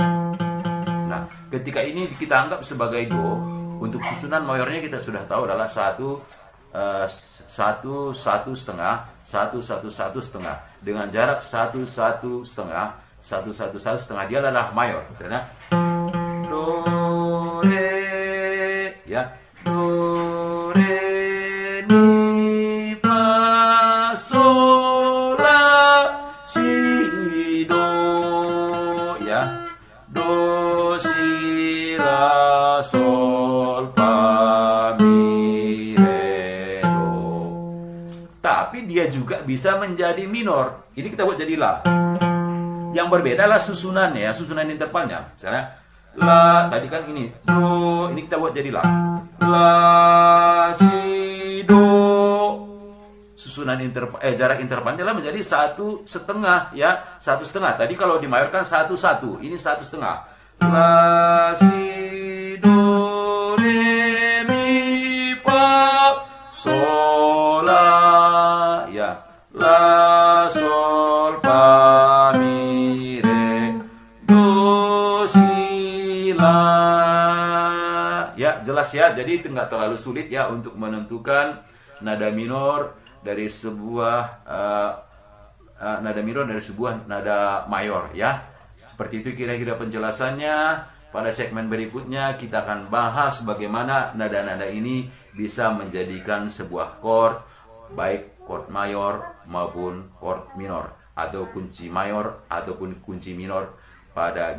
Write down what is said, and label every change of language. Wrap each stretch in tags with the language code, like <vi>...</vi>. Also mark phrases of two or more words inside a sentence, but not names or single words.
<id>Nah, ketika ini kita anggap sebagai do, untuk susunan mayornya kita sudah tahu adalah 1 1 1 setengah 1 1 1 setengah dengan jarak 1 1 setengah 1 1 1 setengah, dia adalah mayor karena do, re, ya, do, re, mi, fa, sol, la, si, do, ya, do, si, la, sol, fa, mi, re, do. Tapi dia juga bisa menjadi minor. Ini kita buat jadi la. Yang berbeda adalah susunannya ya, susunan intervalnya. Misalnya la, tadi kan ini do, ini kita buat jadi la. La, si, do. Susunan jarak intervalnya adalah menjadi 1 setengah ya, 1 setengah. Tadi kalau dimayorkan 1 1, ini 1 setengah. La, si, do, re, mi, fa, sol, la, ya. La, sol, fa, mi, re, do, si, la. Ya, jelas ya. Jadi itu nggak terlalu sulit ya untuk menentukan nada minor dari sebuah nada mayor ya. Seperti itu kira-kira penjelasannya. Pada segmen berikutnya kita akan bahas bagaimana nada-nada ini bisa menjadikan sebuah chord, baik chord mayor maupun chord minor, atau kunci mayor ataupun kunci minor pada gitar.</id>